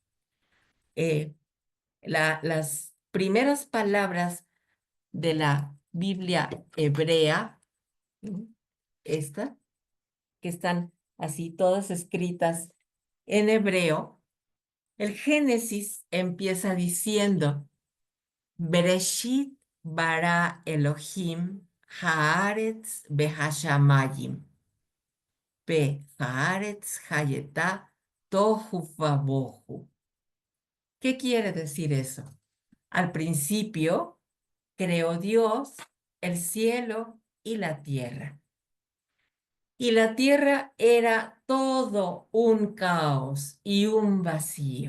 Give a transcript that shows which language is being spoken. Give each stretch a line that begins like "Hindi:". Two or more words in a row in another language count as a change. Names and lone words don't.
Spanish: Las primeras palabras de la Biblia hebrea, esta, que están así todas escritas en hebreo, el Génesis empieza diciendo,
Hebrew: בראשית ברא אלוהים הארץ בהשמים, הארץ הייתה תהו ובהו.
Spanish: ¿Qué quiere decir eso? Al principio creó Dios el cielo y la tierra. Y la tierra era todo un caos y un vacío.